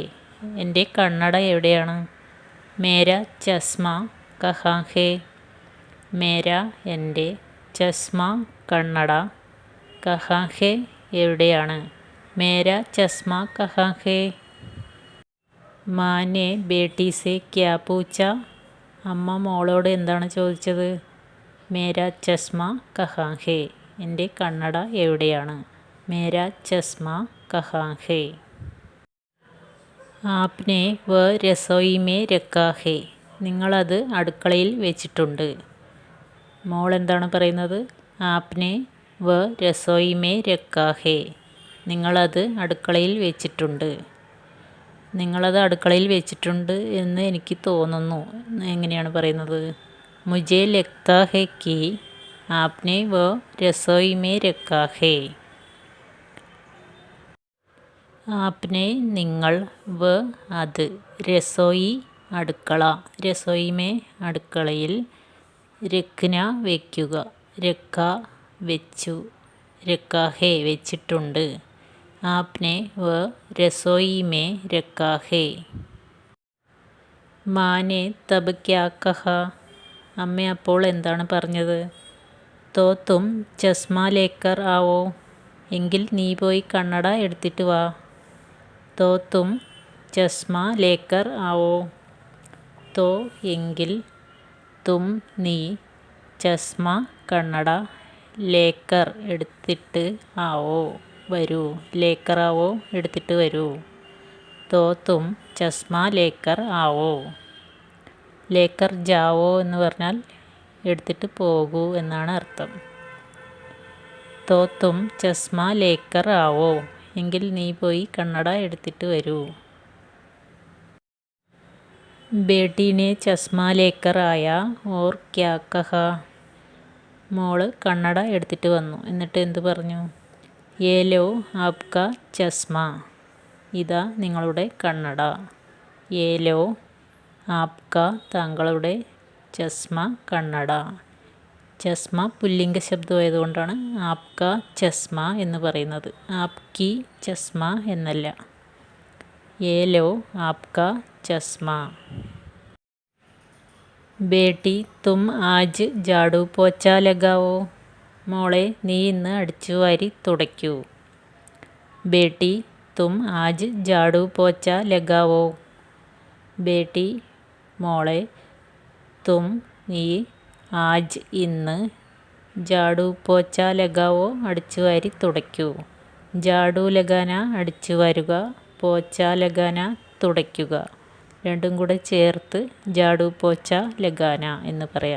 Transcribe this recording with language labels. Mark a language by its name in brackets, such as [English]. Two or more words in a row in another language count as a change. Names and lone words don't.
[Malayalam] എൻ്റെ കണ്ണട എവിടെയാണ്? [Hindi] मेरा चश्मा कहाँ है? മേര എൻ്റെ, ചസ്മ കണ്ണട, कहाँ है എവിടെയാണ്? मेरा चश्मा कहाँ है? മാँ ने बेटी से क्या पूछा? [Malayalam] അമ്മ മോളോട് എന്താണ് ചോദിച്ചത്? [Hindi] मेरा चश्मा कहाँ है? [Malayalam] എൻ്റെ കണ്ണട എവിടെയാണ്? [Hindi] मेरा चश्मा कहाँ है? आपने वो रसोई में रखा है? [Malayalam] നിങ്ങളത് അടുക്കളയിൽ വെച്ചിട്ടുണ്ട്. മോൾ എന്താണ് പറയുന്നത്? [Hindi] आपने वो रसोई में रखा है? [Malayalam] നിങ്ങളത് അടുക്കളയിൽ വെച്ചിട്ടുണ്ട്. നിങ്ങളത് അടുക്കളയിൽ വെച്ചിട്ടുണ്ട് എന്ന് എനിക്ക് തോന്നുന്നു. എങ്ങനെയാണ് പറയുന്നത്? [Hindi] മുझे लगता है कि आपने वो रसोई में रखा है. ആപ്നെ നിങ്ങൾ, വ അത്, രസോയി അടുക്കള, रसोई में അടുക്കളയിൽ, രഖ്ന വയ്ക്കുക, രഖ വെച്ചു, रखा है വെച്ചിട്ടുണ്ട്. आपने वो रसोई में रखा है? മാँ ने तब क्या कहा? [Malayalam] അമ്മ അപ്പോൾ എന്താണ് പറഞ്ഞത്? [Hindi] तो तुम चश्मा लेकर आओ. [Malayalam] എങ്കിൽ നീ പോയി കണ്ണട എടുത്തിട്ട് വാ. [Hindi] तो तुम चश्मा लेकर आओ. [Malayalam] तो എങ്കിൽ, തും നീ, ചസ്മ കണ്ണട, ലേക്കർ എടുത്തിട്ട്, ആവോ വരൂ, [Hindi] लेकर आओ [Malayalam] എടുത്തിട്ട് വരൂ. [Hindi] तो तुम चश्मा लेकर आओ. लेकर जाओ [Malayalam] എന്ന് പറഞ്ഞാൽ എടുത്തിട്ട് പോകൂ എന്നാണ് അർത്ഥം. [Hindi] तो तुम चश्मा लेकर आओ, [Malayalam] എങ്കിൽ നീ പോയി കണ്ണട എടുത്തിട്ട് വരൂ. [Hindi] बेटी ने चश्मा लेकर आया और क्या कहा? [Malayalam] മോള് കണ്ണട എടുത്തിട്ട് വന്നു, എന്നിട്ട് എന്ത് പറഞ്ഞു? [Hindi] ये लो आपका चश्मा. [Malayalam] ഇതാ നിങ്ങളുടെ കണ്ണട. [Hindi] ये लो आपका താങ്കളുടെ, ചസ്മ കണ്ണട. [Malayalam] ചസ്മ പുല്ലിംഗ ശബ്ദമായതുകൊണ്ടാണ് [Hindi] आपका चश्मा [Malayalam] എന്ന് പറയുന്നത്. [Hindi] आपकी चश्मा എന്നല്ല. ये लो आपका चश्मा. बेटी तुम आज झाड़ू पोछा लगाओ. [Malayalam] മോളെ നീ ഇന്ന് അടിച്ചുവാരി തുടയ്ക്കൂ. [Hindi] बेटी तुम आज झाड़ू पोछा लगाओ. बेटी മോളെ, തും നീ, ആജ് ഇന്ന്, झाड़ू पोछा लगाओ [Malayalam] അടിച്ചുവാരി തുടയ്ക്കൂ. [Hindi] झाड़ू लगाना അടിച്ചുവാരുക, पोछा लगाना തുടയ്ക്കുക. [Malayalam] രണ്ടും കൂടെ ചേർത്ത് [Hindi] झाड़ू पोछा लगाना [Malayalam] എന്ന് പറയാം.